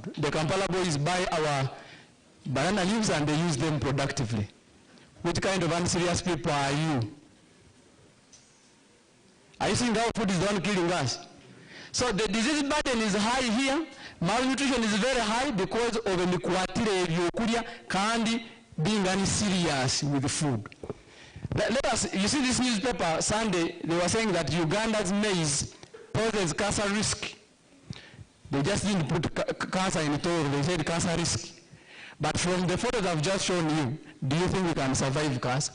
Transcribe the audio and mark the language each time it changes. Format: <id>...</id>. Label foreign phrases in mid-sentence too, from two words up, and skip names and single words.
<en>The Kampala boys buy our banana leaves and they use them productively. Which kind of unserious people are you? Are you seeing how food is the one killing us? So the disease burden is high here, malnutrition is very high because of the</en> <ttj>mikwatire ebyokulya</ttj> <en>kandi being unserious with the food. Let us, you see this newspaper Sunday, they were saying that Uganda's maize poses cancer risk. They just didn't put cancer in Tooro, they said cancer risk. But from the photos I've just shown you, do you think we can survive cancer?</en>